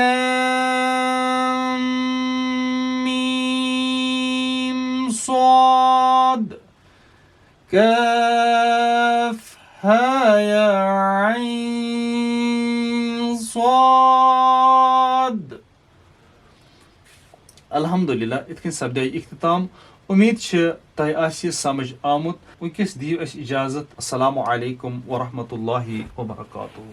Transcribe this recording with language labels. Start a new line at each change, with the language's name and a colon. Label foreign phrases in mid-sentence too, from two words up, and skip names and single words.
Arabic: لام ميم صاد كاف ها يا عين صاد.
Kashmiri: الحمدللہ اِتھ کٔنۍ سپدے اختتام. امید چھِ تۄہہِ آسہِ سمجھ آمُت. وٕنکیٚس دِیِو اَسہِ اِجازت.
Arabic: السلام علیکم ورحمۃ اللہ وبرکاتہ.